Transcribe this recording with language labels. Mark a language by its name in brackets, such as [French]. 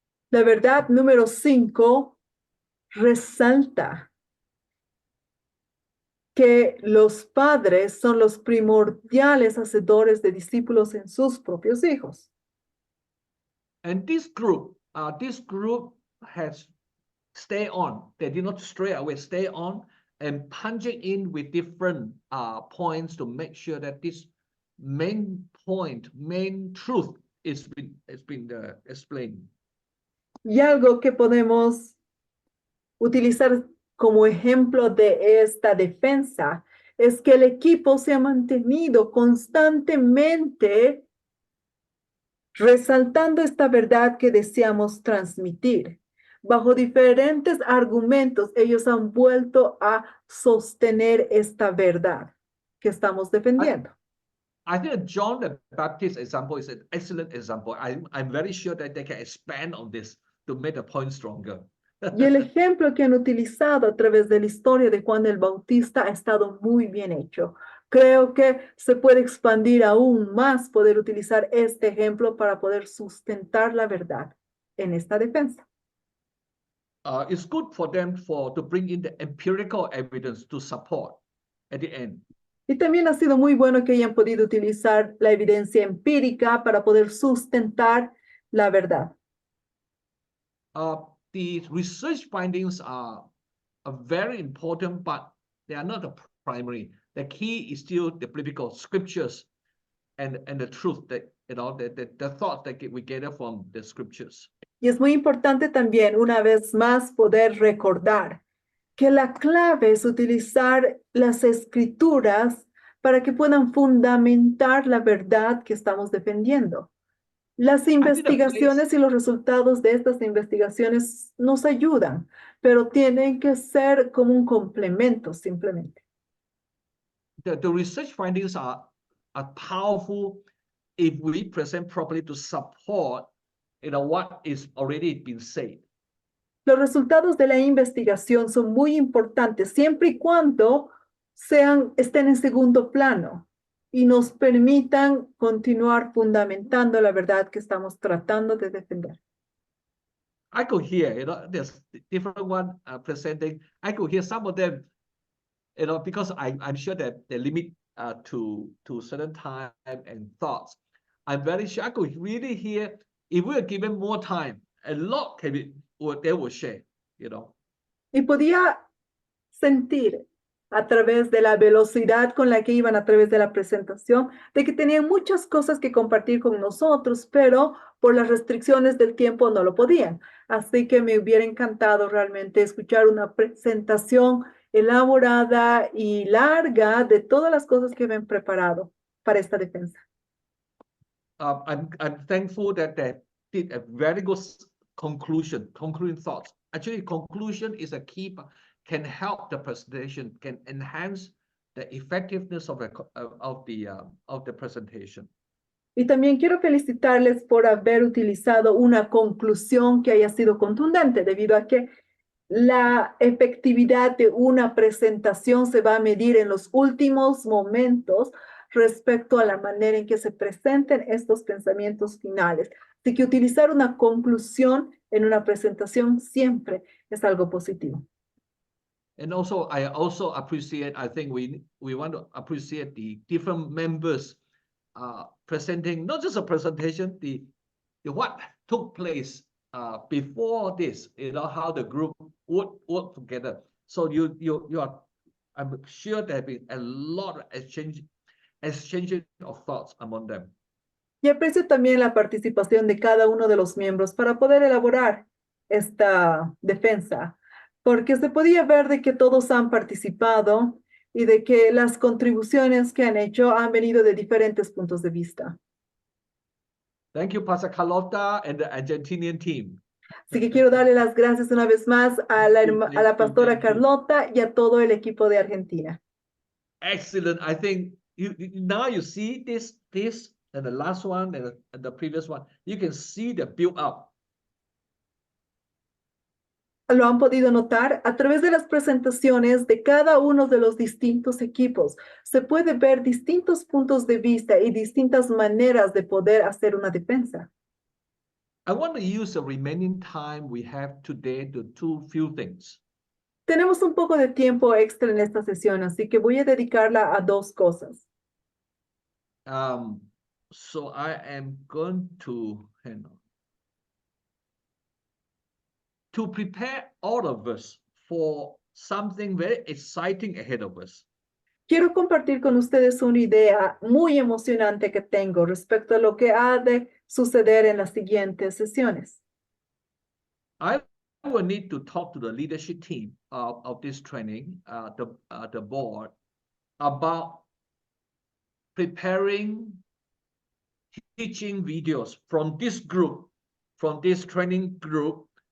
[Spanish] La verdad número 5 resalta que los padres son los primordiales hacedores de discípulos en sus propios hijos. [English] And this group has stay on. They did not stray away, stay on and punching in with different points to make sure that this main truth has been explained. [Spanish] Y algo que podemos utilizar como ejemplo de esta defensa es que el equipo se ha mantenido constantemente resaltando esta verdad que deseamos transmitir. Bajo diferentes argumentos, ellos han vuelto a sostener esta verdad que estamos defendiendo. [English] I think John the Baptist example is an excellent example. I'm very sure that they can expand on this to make the point stronger. [Spanish] Y el ejemplo que han utilizado a través de la historia de Juan el Bautista ha estado muy bien hecho. Creo que se puede expandir aún más, poder utilizar este ejemplo para poder sustentar la verdad en esta defensa. [English] It's good for them to bring in the empirical evidence to support at the end. [Spanish] Y también ha sido muy bueno que hayan podido utilizar la evidencia empírica para poder sustentar la verdad. [English] The research findings are very important, but they are not the primary. The key is still the biblical scriptures and the truth that, the thought that we gather from the scriptures. [Spanish] Y es muy importante también, una vez más, poder recordar que la clave es utilizar las escrituras para que puedan fundamentar la verdad que estamos defendiendo. Las investigaciones y los resultados de estas investigaciones nos ayudan, pero tienen que ser como un complemento simplemente. [English] The research findings are powerful if we present properly to support what is already been said. [Spanish] Los resultados de la investigación son muy importantes siempre y cuando estén en segundo plano y nos permitan continuar fundamentando la verdad que estamos tratando de defender. [English] I could hear, there's different one presenting. I could hear some of them, because I'm sure that they limit to certain time and thoughts. I'm very sure I could really hear, if we are given more time, a lot can be, they will share, [Spanish] Y podía sentir a través de la velocidad con la que iban a través de la presentación, de que tenían muchas cosas que compartir con nosotros, pero por las restricciones del tiempo no lo podían. Así que me hubiera encantado realmente escuchar una presentación elaborada y larga de todas las cosas que habían preparado para esta defensa. [English] I'm thankful that they did a very good concluding thoughts. Actually, conclusion is a key, can help the presentation, can enhance the effectiveness of the presentation. [Spanish] Y también quiero felicitarles por haber utilizado una conclusión que haya sido contundente, debido a que la efectividad de una presentación se va a medir en los últimos momentos respecto a la manera en que se presenten estos pensamientos finales. Así que utilizar una conclusión en una presentación siempre es algo positivo. [English] And also, I also appreciate, I think we want to appreciate the different members presenting, not just a presentation, the what took place before this, how the group would work together. So you are, I'm sure there have been a lot of exchange of thoughts among them. [Spanish] Y aprecio también la participación de cada uno de los miembros para poder elaborar esta defensa, porque se podía ver de que todos han participado y de que las contribuciones que han hecho han venido de diferentes puntos de vista. [English] Thank you, Pastor Carlota and the Argentinian team. [Spanish] Así que quiero darle las gracias una vez más a la pastora Carlota y a todo el equipo de Argentina. [English] Excellent. I think now you see this and the last one and the previous one. You can see the build up. [Spanish] Lo han podido notar a través de las presentaciones de cada uno de los distintos equipos. Se puede ver distintos puntos de vista y distintas maneras de poder hacer una defensa. [English] I want to use the remaining time we have today to do few things. [Spanish] Tenemos un poco de tiempo extra en esta sesión, así que voy a dedicarla a dos cosas. [English] So I am going to hang on. To prepare all of us for something very exciting ahead of us. [Spanish] Quiero compartir con ustedes una idea muy emocionante que tengo respecto a lo que ha de suceder en las siguientes sesiones. [English] I will need to talk to the leadership team of this training, the board, about preparing teaching videos from this group, from this training group.